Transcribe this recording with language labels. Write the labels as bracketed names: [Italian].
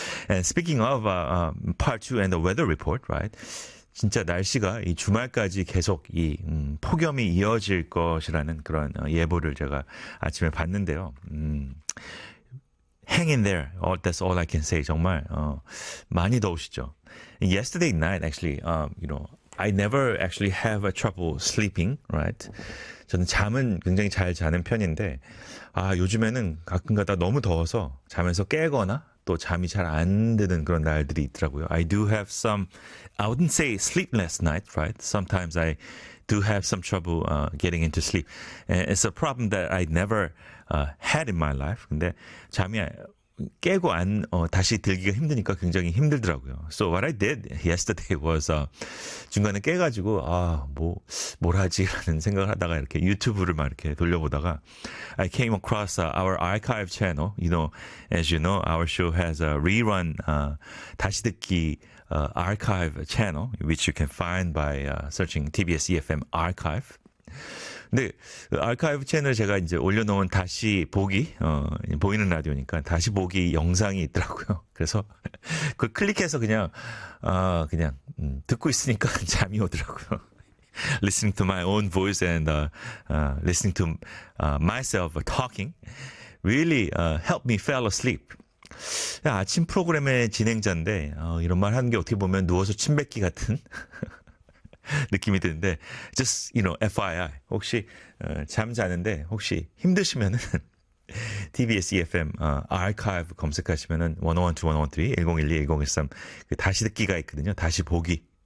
[English] And speaking of part 2 and the weather report, right? [Korean] 진짜 날씨가 이 주말까지 계속 이 폭염이 이어질 것이라는 그런 예보를 제가 아침에 봤는데요. [English] Hang in there. Oh, that's all I can say. [Korean] 정말 많이 더우시죠. [English] Yesterday night, actually, you know, I never actually have a trouble sleeping, right? [Korean] 저는 잠은 굉장히 잘 자는 편인데, 아 요즘에는 가끔가다 너무 더워서 잠에서 깨거나 또 잠이 잘 안 드는 그런 날들이 있더라고요. [English] I do have some, I wouldn't say sleepless night, right? Sometimes I do have some trouble getting into sleep. And it's a problem that I never had in my life. [Korean] 근데 잠이 깨고 안 다시 들기가 힘드니까 굉장히 힘들더라고요. [English] So what I did yesterday was [Korean] 중간에 깨가지고 아 뭘 하지라는 생각을 하다가 이렇게 유튜브를 막 이렇게 돌려보다가 [English] I came across our archive channel. You know, as you know, our show has a rerun [Korean] 다시 듣기 [English] archive channel, which you can find by searching TBS EFM archive. [Korean] 근데 아카이브 채널 제가 이제 올려놓은 다시 보기 보이는 라디오니까 다시 보기 영상이 있더라고요. 그래서 그 클릭해서 그냥 그냥 듣고 있으니까 잠이 오더라고요. [English] Listening to my own voice and listening to myself talking really helped me fall asleep. [Korean] 아침 프로그램의 진행자인데 이런 말 하는 게 어떻게 보면 누워서 침뱉기 같은. 느낌이 드는데 [English] just you know FYI [Korean] 혹시 잠 자는데 혹시 힘드시면은 TBS EFM archive 검색하시면은 101.2, 101.3, 101.2, 101.3 그 다시 듣기가 있거든요. 다시 보기.